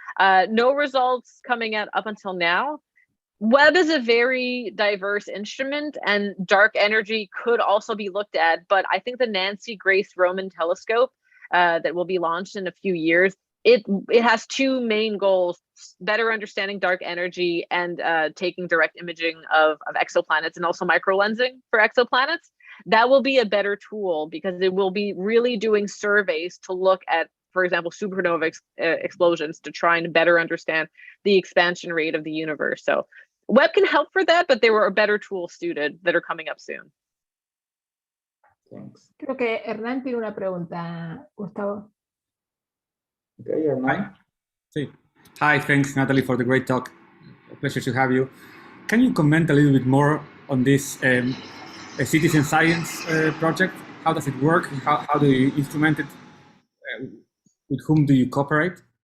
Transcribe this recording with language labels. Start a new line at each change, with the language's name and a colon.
English: No results coming out up until now. Webb is a very diverse instrument, and dark energy could also be looked at, but I think the Nancy Grace Roman telescope that will be launched in a few years, it has two main goals: better understanding dark energy and taking direct imaging of exoplanets, and also microlensing for exoplanets. That will be a better tool because it will be really doing surveys to look at for example, supernova explosions to try and better understand the expansion rate of the universe. So Webb can help for that, but there were better tools suited that are coming up soon. Thanks.
Spanish: Creo que Hernán tiene una pregunta, Gustavo.
English: Okay, Hernán. Hi, thanks, Nathalie, for the great talk. A pleasure to have you. Can you comment a little bit more on this citizen science project? How does it work? How do you instrument it? With whom do you cooperate?